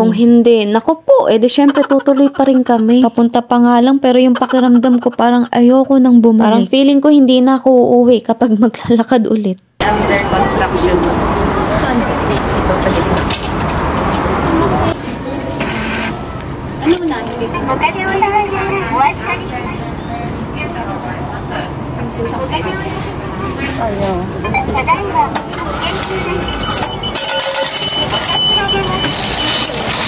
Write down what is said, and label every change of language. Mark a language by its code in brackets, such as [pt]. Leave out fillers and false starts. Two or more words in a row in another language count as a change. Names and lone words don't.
[tl] Kung hindi, naku po, di syempre tutuloy pa rin kami. Papunta pa nga lang pero yung pakiramdam ko parang ayoko nang bumalik. Parang feeling ko hindi na ako uuwi kapag maglalakad ulit. [en] Under construction. [tl] Ito sa gitna. Ano na? [ja] お金をお預かりします。お金をただいま研修です。お立ち上げます。